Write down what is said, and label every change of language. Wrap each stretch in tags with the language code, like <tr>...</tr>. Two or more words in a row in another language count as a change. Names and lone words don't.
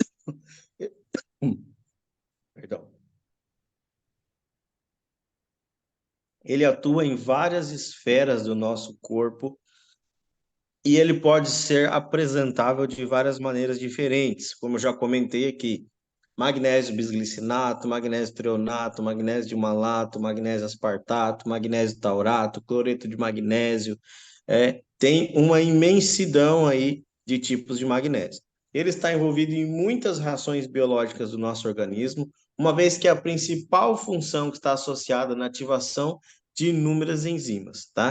<pt>Perdão. Ele atua em várias esferas do nosso corpo e ele pode ser apresentável de várias maneiras diferentes, como eu já comentei aqui. Magnésio bisglicinato, magnésio treonato, magnésio malato, magnésio aspartato, magnésio taurato, cloreto de magnésio. Tem uma imensidão aí de tipos de magnésio. Ele está envolvido em muitas reações biológicas do nosso organismo, uma vez que a principal função que está associada na ativação de inúmeras enzimas, tá?</pt>